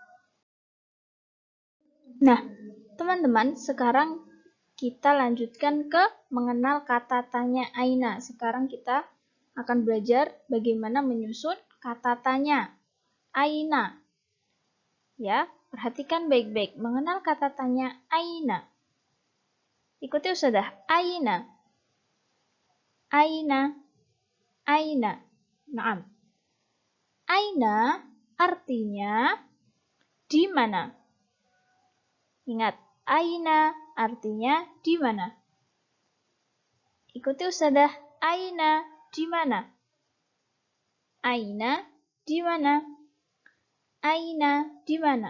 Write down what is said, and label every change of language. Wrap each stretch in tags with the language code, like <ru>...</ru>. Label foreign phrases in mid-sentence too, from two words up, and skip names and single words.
<id>Nah, teman-teman, sekarang kita lanjutkan ke mengenal kata tanya aina. Sekarang kita akan belajar bagaimana menyusun kata tanya aina. Ya, perhatikan baik-baik. Mengenal kata tanya aina. Ikuti ustadzah. Aina. Aina. Aina. Naam. Aina artinya di mana? Ingat, aina artinya di mana? Ikuti ustadzah. Aina, di mana? Aina, di mana? Aina, di mana?</id>